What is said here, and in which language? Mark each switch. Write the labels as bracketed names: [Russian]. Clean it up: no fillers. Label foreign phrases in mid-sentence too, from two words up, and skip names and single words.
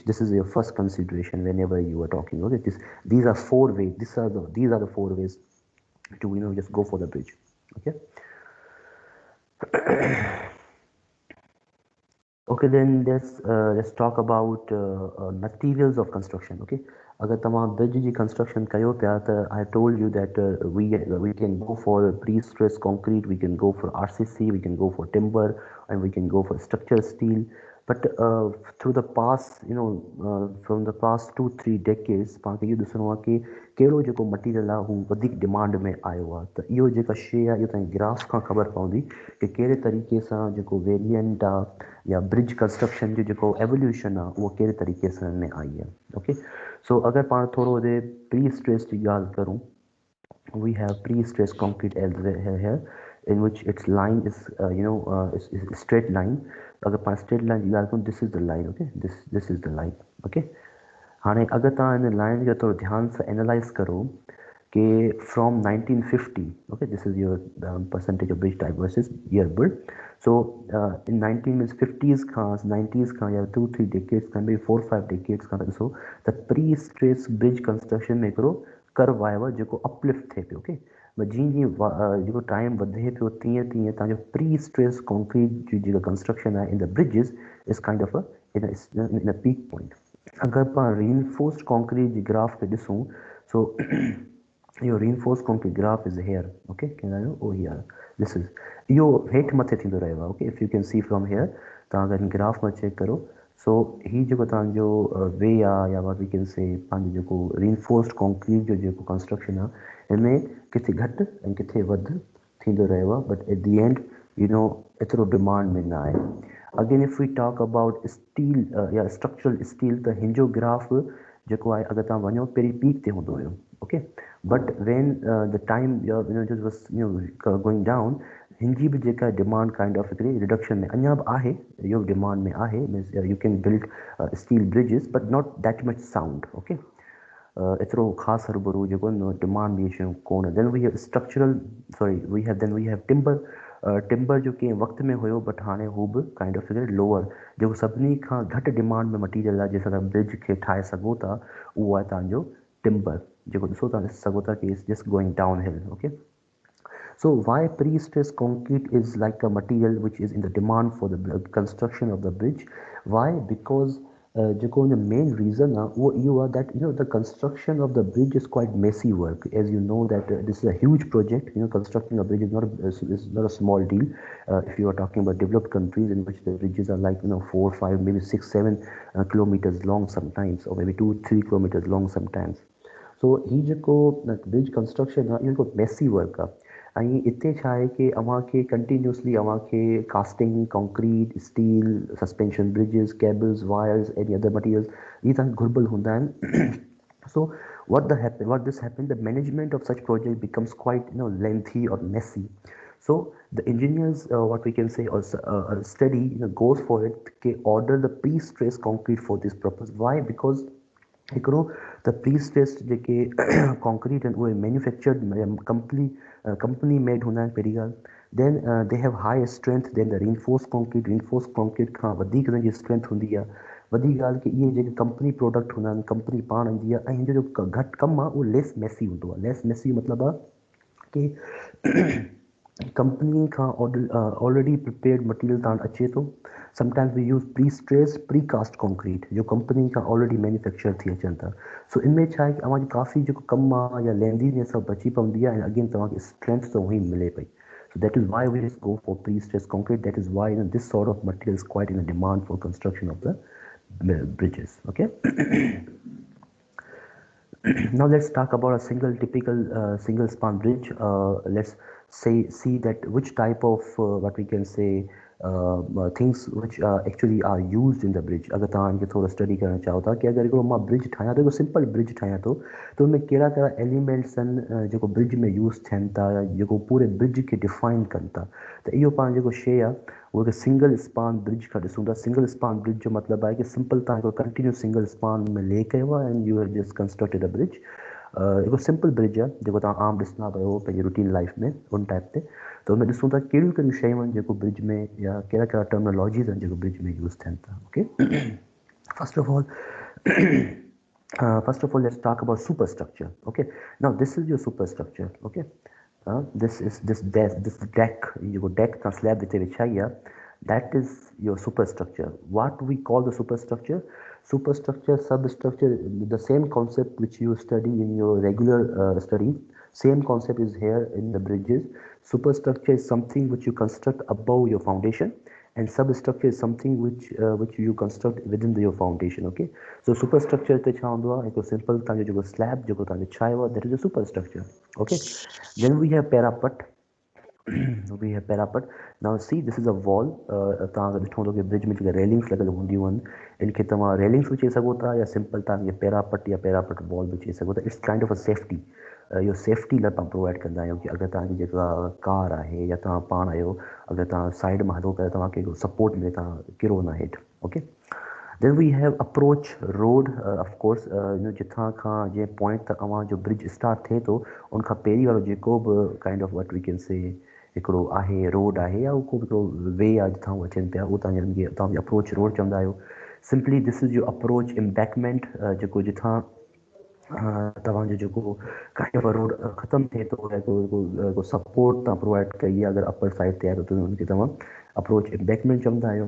[English] This is your first consideration whenever you are talking. Okay, these are four ways. These are the four ways to just go for the bridge. Okay. Okay, then let's talk about materials of construction. Okay, [Sindhi] अगर तमाम bridge जी construction कयो पिया त [English] I told you that we can go for pre-stressed concrete, we can go for RCC, we can go for timber, and we can go for structural steel. But through the past, from the past 2-3 decades, [Sindhi] पाण खे इहो ॾिसणो आहे कि कहिड़ो जेको मटीरियल आहे हू वधीक डिमांड में आयो आहे त इहो जेका शइ आहे इहो तव्हांखे ग्राफ खां ख़बर पवंदी कि कहिड़े तरीक़े सां जेको वेरिएंट आहे या [English] bridge construction [Sindhi] जो जेको एवोल्यूशन आहे उहो कहिड़े तरीक़े सां में आई आहे [English] okay so [Sindhi] अगरि पाण थोरो हुते [English] pre stress [Sindhi] जी ॻाल्हि करूं [English] we have pre-stressed concrete here in which its line is is straight line [Sindhi] अगर पाण straight line जी ॻाल्हि करूं [English] this is the line okay this is the line okay [Sindhi] हाणे अगर तव्हां हिन लाइन खे थोरो ध्यान सां एनालाइज़ करो कि [English] from 1950 okay this is your percentage of bridge type versus year built so in 19 means 50s [Sindhi] खां 90s खां या 2-3 decades खां [English] maybe 4-5 decades [Sindhi] खां ॾिसो त [English] pre-stressed bridge construction [Sindhi] में हिकिड़ो कर्व आयो आहे जेको अपलिफ्ट थिए पियो ओके जीअं जीअं जेको टाइम वधे पियो तीअं तीअं तव्हांजो प्री [English] stress concrete [Sindhi] जी जेका कंस्ट्रक्शन आहे [English] in the bridges is kind of in a peak point [Sindhi] अगर पाण [English] reinforced concrete [Sindhi] जी ग्राफ खे ॾिसूं सो इहो [English] reinforced concrete graph is here okay [Sindhi] कीअं ओ [English] here this is [Sindhi] इहो हेठि मथे थींदो रहियो आहे [English] okay if you can see from here [Sindhi] तव्हां अगरि हिन ग्राफ में चेक करो सो ही जेको तव्हांजो वे आहे या [English] we can say [Sindhi] पंहिंजो जेको [English] reinforced concrete [Sindhi] जो जेको कंस्ट्रक्शन आहे हिन में किथे घटि ऐं किथे वधि थींदो रहियो आहे [English] but at the end [Sindhi] एतिरो डिमांड में न आहे [English] again if we talk about steel [Sindhi] या [English] structural steel [Sindhi] त हिन जो ग्राफ जेको आहे अगरि तव्हां वञो पहिरीं पीक ते हूंदो हुयो [English] okay but when the time going down [Sindhi] हिन जी बि जेका डिमांड [English] kind of [Sindhi] हिकिड़ी रिडक्शन में अञा बि आहे इहो डिमांड में आहे [English] means you can build steel bridges but not that much sound okay [Sindhi] एतिरो ख़ासि हरूभरू जेको डिमांड में शयूं कोन [English] then we have structural sorry we have timber [Sindhi] टिम्बर जो कंहिं वक़्त में हुयो बट हाणे हू बि [English] kind of lower [Sindhi] जेको सभिनी खां घटि डिमांड में मटीरियल आहे जंहिंसां तव्हां ब्रिज खे ठाहे सघो था उहो आहे तव्हांजो टिम्बर जेको ॾिसो तव्हां ॾिसी सघो था कि [English] it's just going down hill okay so why pre-stressed concrete is like a material which is in the demand for the construction of the bridge? Why? Because the main reason you are that the construction of the bridge is quite messy work. As you know that this is a huge project. Constructing a bridge is not a small deal. If you are talking about developed countries in which the bridges are like 4, 5, maybe 6, 7 kilometers long sometimes, or maybe 2, 3 kilometers long sometimes. [Sindhi] सो ही जेको ब्रिज कंस्ट्रक्शन आहे इहो हिकु [English] messy work [Sindhi] आहे ऐं हिते छा आहे कि अव्हांखे कंटिन्यूसली अव्हांखे [English] casting concrete steel suspension bridges cables wires any other materials [Sindhi] इहे तव्हांखे घुरिबल हूंदा आहिनि [English] so what this happened the management of such project becomes quite lengthy or messy so the engineers what we can say also study goes for it to order the pre-stressed concrete for this purpose why because [Sindhi] हिकिड़ो त [English] pre stressed [Sindhi] जेके कॉन्क्रीट आहिनि उहे [English] manufactured company made [Sindhi] हूंदा आहिनि पहिरीं ॻाल्हि [English] then they have high strength then the reinforce concrete [Sindhi] खां वधीक हुनजी स्ट्रेंथ हूंदी आहे वॾी ॻाल्हि की इहे जेके [English] company product [Sindhi] हूंदा आहिनि कंपनी पाण ईंदी आहे ऐं हिनजो जो घटि कमु आहे उहो [English] less messy [Sindhi] हूंदो आहे [English] less messy [Sindhi] मतिलबु आहे कि कंपनी खां [English] already prepared material [Sindhi] तव्हां अचे थो [English] sometimes we use pre-stressed pre-cast concrete [Sindhi] जो कंपनी खां [English] already manufacture [Sindhi] थी अचनि था सो इनमें छा आहे कि अव्हांजो काफ़ी जेको कमु आहे या लेंदीनेस आहे बची पवंदी आहे ऐं अगेन तव्हांखे स्ट्रेंथ त उहो ई मिले पई [English] so that is why we just go for pre-stressed concrete that is why this sort of material is quite in a demand for construction of the bridges okay now let's talk about a typical single span bridge let's see that which type of what we can say things which actually are used in the bridge [Sindhi] अगर तव्हां इनखे थोरो स्टडी करणु चाहियो था कि अगरि हिकिड़ो मां ब्रिज ठाहियां थो हिकिड़ो सिंपल ब्रिज ठाहियां थो त हुनमें कहिड़ा कहिड़ा एलिमेंट्स आहिनि जेको ब्रिज में यूज़ थियनि था जेको पूरे ब्रिज खे डिफाइन कनि था त इहो पाण जेको शइ आहे उहो हिकु [English] single span bridge [Sindhi] खां ॾिसूं था [English] single span bridge [Sindhi] जो मतिलबु आहे कि सिंपल तव्हां हिकिड़ो [English] continue single span [Sindhi] में ले कयो आहे [English] and you have just constructed a bridge [Sindhi] हिकिड़ो सिंपल ब्रिज आहे जेको तव्हां आम ॾिसंदा पियो पंहिंजी [English] routine life [Sindhi] में उन टाइप ते त हुन में ॾिसूं था कहिड़ियूं कहिड़ियूं शयूं आहिनि जेको ब्रिज में या कहिड़ा कहिड़ा टर्मिनोलॉजीज़ आहिनि जेको ब्रिज में यूज़ थियनि था [English] okay first of all first of all let's talk about superstructure okay now this is your superstructure okay this is this deck [Sindhi] जेको deck तव्हां slab ते विछाई आहे [English] That is your superstructure. What we call the superstructure? Superstructure, substructure, the same concept which you study in your regular studies. Same concept is here in the bridges. Superstructure is something which you construct above your foundation, and substructure is something which you construct within your foundation. Okay, so superstructure [Sindhi] te छा हूंदो आहे हिकु simple तव्हांजो जेको slab जेको तव्हांजो छायो आहे, [English] that is a superstructure. Okay, then we have parapet. We have parapet. Now see, this is a wall. [Sindhi] तव्हां ॾिठो हूंदो कि ब्रिज में जेके रेलिंग्स लॻल हूंदियूं आहिनि, इनखे तव्हां रेलिंग्स बि चई सघो था या सिंपल तव्हांखे पैरापट या [English] parapet wall [Sindhi] बि चई सघो था. [English] it's kind of a safety. [Sindhi] इहो सेफ्टी लाइ तव्हां प्रोवाइड कंदा आहियूं कि अगरि तव्हांजी जेका कार आहे या तव्हां पाण आहियो, अगरि तव्हां साइड मां हलो पिया, तव्हांखे सपोर्ट में तव्हां किरो न हेठि. [English] ओके, then we have approach road. Of course, [Sindhi] जिथां खां जंहिं पॉइंट त अव्हांजो ब्रिज स्टार्ट थिए थो, उन खां पहिरीं वारो जेको बि [English] kind of what we can say [Sindhi] हिकिड़ो आहे रोड आहे या को हिकिड़ो वे आहे जिथां उहे अचनि पिया, उहो तव्हांजी [English] approach road [Sindhi] चवंदा आहियो. [English] simply this is your approach embankment, [Sindhi] जेको जिथां तव्हांजो जेको [English] kind of road [Sindhi] ख़तमु थिए थो या को सपोर्ट तव्हां प्रोवाइड कई आहे, अगरि [English] upper side [Sindhi] ते आहे त हुनखे तव्हां [English] approach embankment [Sindhi] चवंदा आहियो.